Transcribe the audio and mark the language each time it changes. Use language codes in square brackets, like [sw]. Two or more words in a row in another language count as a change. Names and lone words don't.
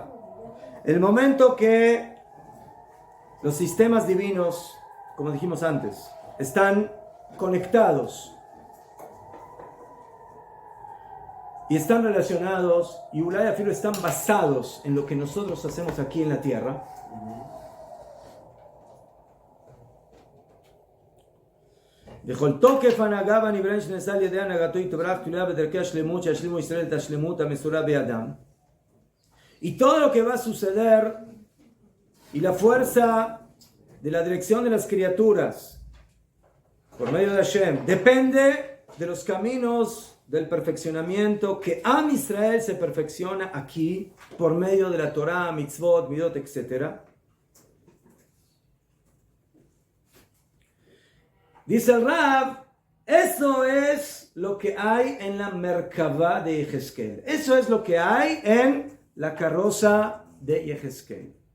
[es] El momento que los sistemas divinos, como dijimos antes, están conectados y están relacionados, y Ulay Afilo están basados en lo que nosotros hacemos aquí en la tierra. [he] וכל תוקף ההנהגה והנבראים שנעשה על ידי הנהגתו יתברך תלויה בדרכי השלמות שישלימו ישראל את השלמות המסורה בידם. [es] Y todo lo que va a suceder y la fuerza de la dirección de las criaturas por medio de Hashem depende de los caminos del perfeccionamiento que Am Israel se perfecciona aquí por medio de la Torah, [he] mitzvot, midot, [es] etc. Dice el Rab, eso es lo que hay en la Merkavá de Yehezkel. Eso es lo que hay en la carroza de Yehezkel.